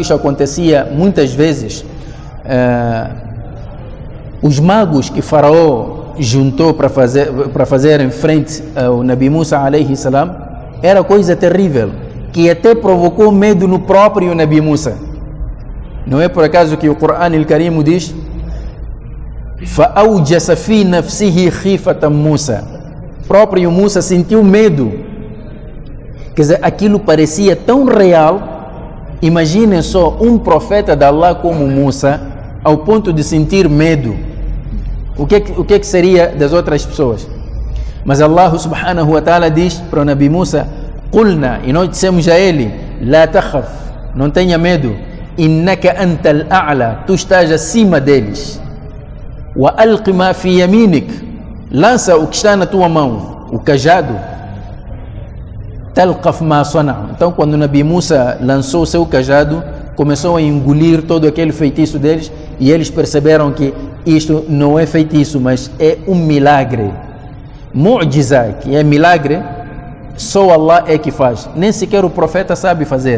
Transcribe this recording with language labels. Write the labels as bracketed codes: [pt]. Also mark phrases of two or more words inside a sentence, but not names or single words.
[pt] Isso acontecia muitas vezes. Os magos que Faraó juntou para fazer em frente ao [ar] نبي موسى عليه السلام, [pt] era coisa terrível, que até provocou medo no próprio Nabi Musa. Não é por acaso que o [ar] القرآن الكريم [pt] diz: [ar] فَأَوْجَسَ فِي نَفْسِهِ خِيفَةً [pt] Musa. Próprio Musa sentiu medo. Quer dizer, aquilo parecia tão real. Imaginem só um profeta de Allah como Musa, ao ponto de sentir medo. O que é que seria das outras pessoas? Mas Allah [ar] سبحانه وتعالى [pt] diz para o Nabi Musa: Qulna, e nós dissemos a ele: [ar] لا تخف, [pt] não tenha medo, [ar] إنك أنت الأعلى, [pt] tu estás acima deles. [ar] وألق ما في يمينك, [pt] lança o que está na tua mão, o cajado. [ar] تلقف ما صنعوا. [pt] Então, quando o Nabi Musa lançou o seu cajado, começou a engolir todo aquele feitiço deles, e eles perceberam que isto não é feitiço, mas é um milagre. Mu'jiza, que é milagre, só Allah é que faz. Nem sequer o profeta sabe fazer.